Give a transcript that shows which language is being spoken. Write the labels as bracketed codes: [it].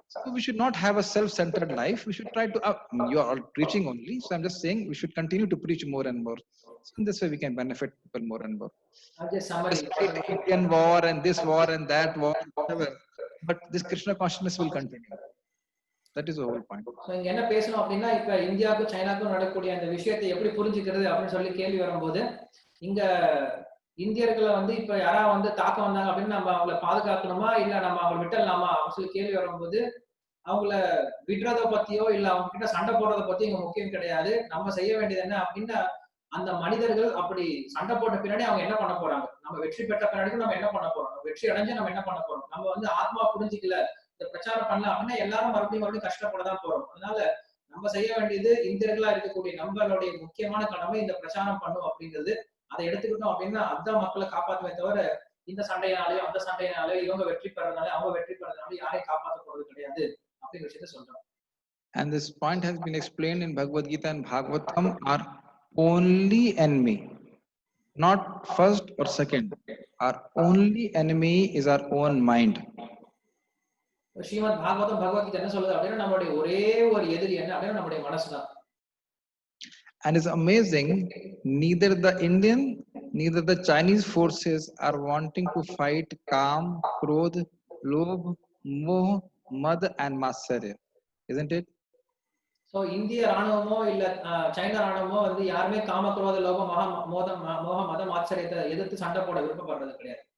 [en] So we should not have a self-centered life. We should try to, you are all preaching only. So I'm just saying we should continue to preach more and more. So in this way we can benefit people more and more. Despite Indian war and this war and that war, whatever. But this Krishna consciousness will continue. That is the whole point. [ta] So இங்க என்ன பேசணும் அப்படின்னா, இப்ப இந்தியாவுக்கும் சைனாக்கும் நடக்கக்கூடிய அந்த விஷயத்தை எப்படி புரிஞ்சுக்கிறது அப்படின்னு சொல்லி கேள்வி வரும்போது, இங்க இந்தியர்களை வந்து இப்ப யாரா வந்து தாக்க வந்தாங்க அப்படின்னு நம்ம அவங்கள பாதுகாக்கணுமா இல்ல நம்ம அவங்களை விட்டுடலாமா அப்படின்னு சொல்லி கேள்வி வரும்போது, அவங்கள விடுறத பத்தியோ இல்ல அவங்க கிட்ட சண்டை போடுறத பத்தி இங்க முக்கியம் கிடையாது. நம்ம செய்ய வேண்டியது என்ன அப்படின்னா, அந்த மனிதர்கள் அப்படி சண்டை போட்ட பின்னாடி அவங்க என்ன பண்ண போறாங்க, நம்ம வெற்றி பெற்ற பின்னாடி நம்ம என்ன பண்ண போறோம், வெற்றி அடைஞ்சு நம்ம என்ன பண்ண போறோம், நம்ம வந்து ஆத்மா புரிஞ்சுக்கல இந்த பிரச்சாரம் பண்ணல அப்படின்னா எல்லாரும் மறுபடியும் கஷ்டப்படதான் போறோம். அதனால நம்ம செய்ய வேண்டியது, இந்தியர்களா இருக்கக்கூடிய நம்மளுடைய முக்கியமான கடமை இந்த பிரச்சாரம் பண்ணும் அப்படிங்கிறது. அதை எடுத்துக்கிட்டோம் அப்படின்னா அதுதான் மக்களை காப்பாற்றுமே தவிர, இந்த சண்டையினாலேயோ அந்த சண்டையினாலேயோ இவங்க வெற்றி பெறதுனால அவங்க வெற்றி பெறதுனால யாரையும் காப்பாற்ற போறது கிடையாது அப்படிங்கிற விஷயத்த சொல்றோம். [en] And this point has been explained in Bhagavad Gita and Bhagavatam. Our only enemy, not first or second, our only enemy is our own mind. [ta] Srimad Bhagavatam Bhagavad Gita என்ன சொல்லுது அப்படின்னா, நம்மளுடைய ஒரே ஒரு எதிரி என்ன அப்படின்னா நம்முடைய மனசுதான். [en] And it's amazing, neither the Indian, neither the Chinese forces are wanting to fight Kam, Krodh, Lobh, Moh, Mad and Matsarya. Isn't it? [ta] So இந்திய ராணுவமோ இல்ல சைனா ராணுவமோ வந்து யாருமே காம, குரோத, லோப, மோக, மதம், ஆச்சரியத்தை எதிர்த்து சண்டை போட விருப்பப்படுறது கிடையாது.